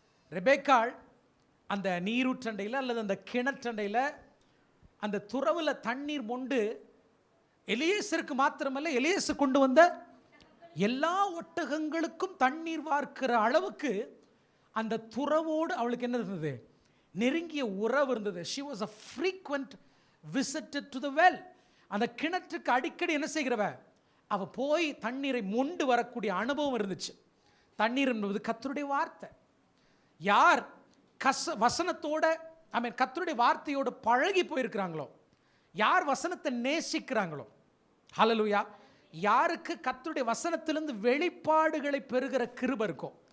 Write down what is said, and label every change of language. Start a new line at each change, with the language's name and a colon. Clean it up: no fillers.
Tamil: ரெபேக்காள் அந்த நீரூற்றண்டையில் அல்லது அந்த கிணற்றண்டையில் அந்த துறவில் தண்ணீர் மொண்டு எலியேசருக்கு மாத்திரமல்ல, எலியேசர் கொண்டு வந்த எல்லா ஒட்டகங்களுக்கும் தண்ணீர் வார்க்கிற அளவுக்கு அந்த துறவோடு அவளுக்கு என்ன இருந்தது? நெருங்கிய உறவு இருந்தது.
English: she was a frequent visitor to the well.
Tamil: அந்த கிணற்றுக்கு அடிக்கடி என்ன செய்கிறவ? அவ போய் தண்ணீரை மொண்டு வரக்கூடிய அனுபவம் இருந்துச்சு. தண்ணீர் என்பது கர்த்தருடைய வார்த்தை. யார் வசனத்தோட கர்த்தருடைய வார்த்தையோட பழகி போயிருக்கிறாங்களோ, யார் வசனத்தை நேசிக்கிறாங்களோ, ஹல்லேலூயா, யாருக்கு கர்த்தருடைய வசனத்திலிருந்து வெளிப்பாடுகளை பெறுகிற கிருபை இருக்கும்.